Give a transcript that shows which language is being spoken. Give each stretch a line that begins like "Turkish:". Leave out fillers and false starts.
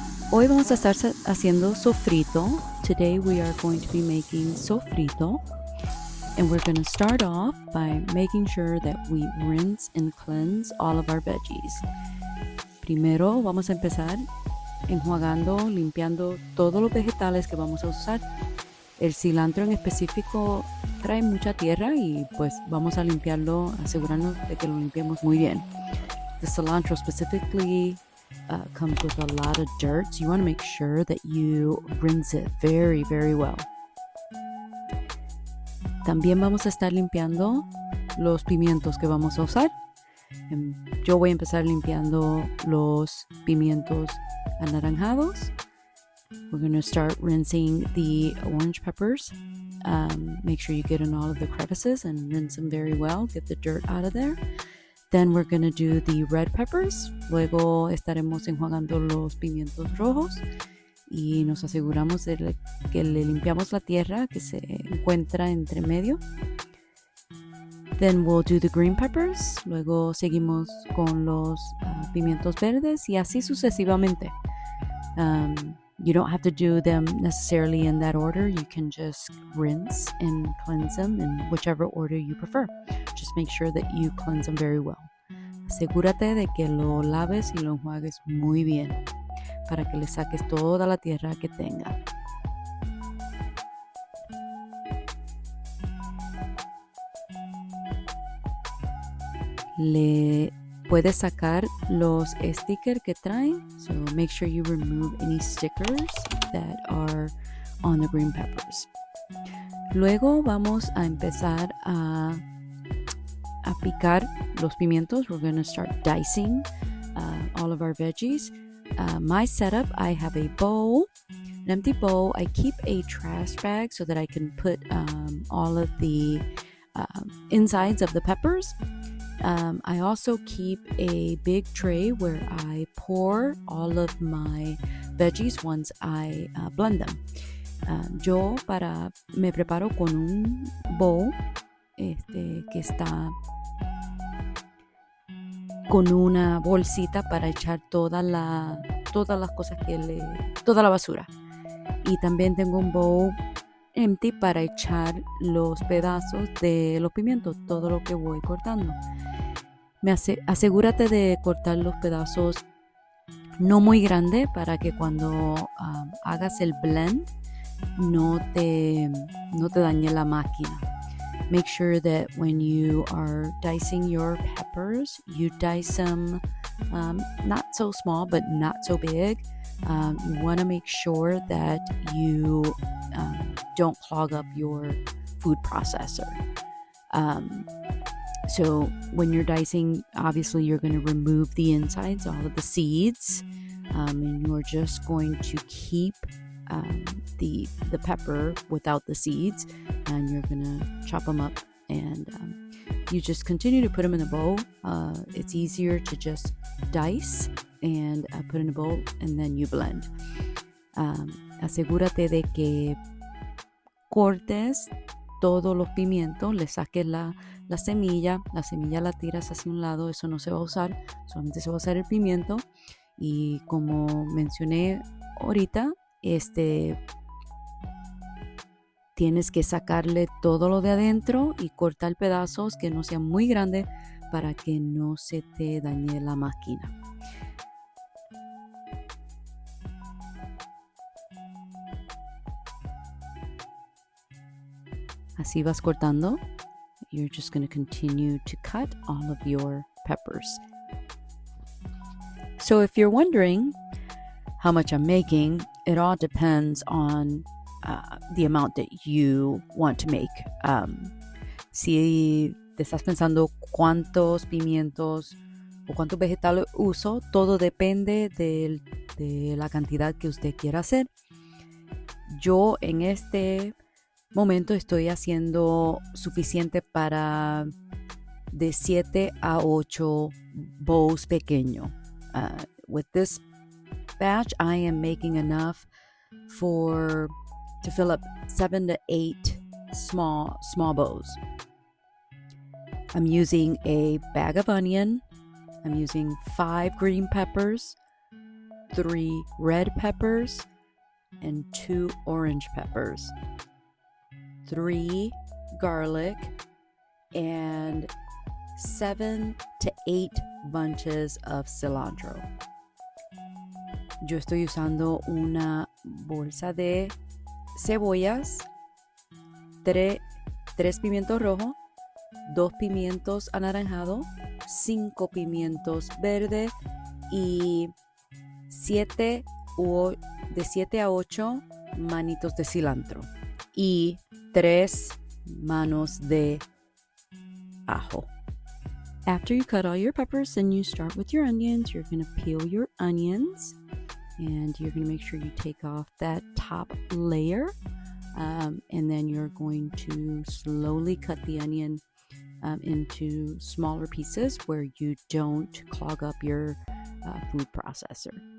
Spanish: Hoy vamos a estar haciendo sofrito.
English: Today we are going to be making sofrito. And we're going to start off by making sure that we rinse and cleanse all of our veggies.
Spanish: Primero vamos a empezar enjuagando, limpiando todos los vegetales que vamos a usar. El cilantro en específico trae mucha tierra y pues vamos a limpiarlo, asegurarnos de que lo limpiemos muy bien.
English: The cilantro specifically comes with a lot of dirt, so you want to make sure that you rinse it very, very well.
Spanish: También vamos a estar limpiando los pimientos que vamos a usar. Yo voy a empezar limpiando los pimientos anaranjados.
English: We're going to start rinsing the orange peppers. Make sure you get in all of the crevices and rinse them very well. Get the dirt out of there. Then we're going to do the red peppers.
Spanish: Luego estaremos enjuagando los pimientos rojos. Y nos aseguramos de que le limpiamos la tierra que se encuentra entre medio.
English: Then we'll do the green peppers.
Spanish: Luego seguimos con los pimientos verdes y así sucesivamente.
English: You don't have to do them necessarily in that order. You can just rinse and cleanse them in whichever order you prefer. Just make sure that you cleanse them very well.
Spanish: Asegúrate de que lo laves y lo enjuagues muy bien para que le saques toda la tierra que tenga. Le puedes sacar los stickers que traen,
English: so make sure you remove any stickers that are on the green peppers.
Spanish: Luego vamos a empezar a picar los pimientos.
English: We're going to start dicing all of our veggies. My setup, I have a bowl, an empty bowl. I keep a trash bag so that I can put all of the insides of the peppers. I also keep a big tray where I pour all of my veggies once I blend them.
Spanish: Yo me preparo con un bowl que está con una bolsita para echar todas las cosas toda la basura. Y también tengo un bowl empty para echar los pedazos de los pimientos, todo lo que voy cortando. Asegúrate de cortar los pedazos no muy grande para que cuando hagas el blend no te dañe la máquina.
English: Make sure that when you are dicing your peppers, you dice them not so small but not so big. You want to make sure that you don't clog up your food processor. So when you're dicing, obviously you're going to remove the insides, all of the seeds, and you're just going to keep the pepper without the seeds, and you're going to chop them up, and you just continue to put them in a bowl. It's easier to just dice and put in a bowl, and then you blend.
Spanish: Asegúrate de que cortes todos los pimientos, le saques la semilla la tiras hacia un lado, eso no se va a usar, solamente se va a usar el pimiento. Y como mencioné ahorita, tienes que sacarle todo lo de adentro y cortar pedazos que no sean muy grandes para que no se te dañe la máquina. Así vas cortando.
English: You're just going to continue to cut all of your peppers. So if you're wondering how much I'm making, it all depends on the amount that you want to make.
Spanish: Si te estás pensando cuántos pimientos o cuántos vegetales uso, todo depende de la cantidad que usted quiera hacer. Yo en este momento estoy haciendo suficiente para de 7 a 8 bowls pequeños.
English: With this batch, I am making enough to fill up 7 to 8 small bowls. I'm using a bag of onion. I'm using 5 green peppers, 3 red peppers, and 2 orange peppers, 3 garlic, and 7 to 8 bunches of cilantro.
Spanish: Yo estoy usando una bolsa de cebollas, 3 pimientos rojos, 2 pimientos anaranjados, 5 pimientos verdes y 7 a 8 manitos de cilantro y 3 manos de ajo.
English: After you cut all your peppers, then you start with your onions. You're going to peel your onions and you're going to make sure you take off that top layer. And then you're going to slowly cut the onion into smaller pieces where you don't clog up your food processor.